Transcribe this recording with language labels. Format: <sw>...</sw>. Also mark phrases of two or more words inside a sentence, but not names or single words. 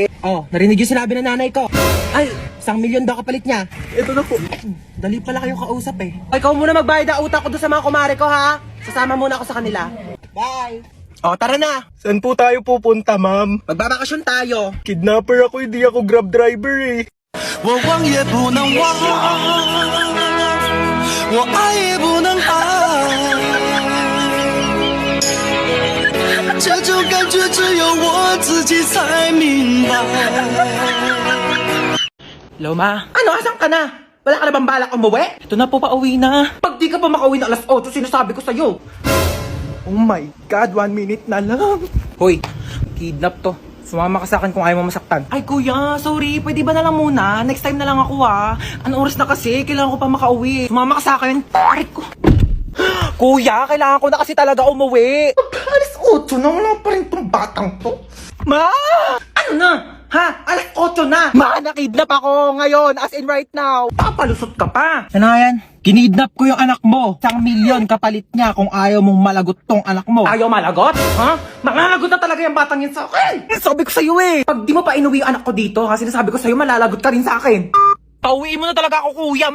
<tl>Oh, narinig yung sinabi ng nanay ko. Ay, 1 milyon daw kapalit niya. Ito na po. Dali pala kayong kausap eh. Ikaw muna magbayad ang utang ko doon sa mga kumare ko ha. Sasama muna ako sa kanila. Bye! O, tara na! Saan po tayo pupunta, ma'am? Magbabakasyon tayo! Kidnapper ako, hindi ako</tl> <en>grab driver</en> <tl>eh.</tl> <zh>我忘也不能忘，我爱也不能爱，这种感觉只有我自己才明白。</zh> <tl>Hello, ma? Ano? Asan ka na? Wala ka na bang balak umuwi? Ito na po, pauwi na. Pag di ka pa makauwi na alas 8, sinasabi ko sa'yo.</tl> <en>Oh my God, 1 minute</en> <tl>na lang. Hoy, kidnap to. Sumama ka sa akin kung ayaw mo masaktan. Ay kuya, sorry. Pwede ba na lang muna?</tl> <en>Next time</en> <tl>na lang ako ha. Anong oras na kasi? Kailangan ko pa makauwi. Sumama ka sa akin. Arit ko. Kuya, kailangan ko na kasi talaga umuwi. Alas 8 na, wala pa rin tong batang to. Ma! Ano na? Ha? Alas 8 na! Ma, nakidnap ako ngayon.</tl> <en>As in right now.</en> <tl>Papalusot ka pa! Ano yan? Kinidnap ko yung anak mo. 1 milyon kapalit niya kung ayaw mong malagot tong anak mo. Ayaw malagot? Ha? Mangalagot na talaga yung batang yun sa akin! Sabi ko sa'yo eh. Pag di mo pa inuwi yung anak ko dito, ha, sinasabi ko sa'yo, malalagot ka rin sa akin. Pauwiin mo na talaga ako kuya.</tl>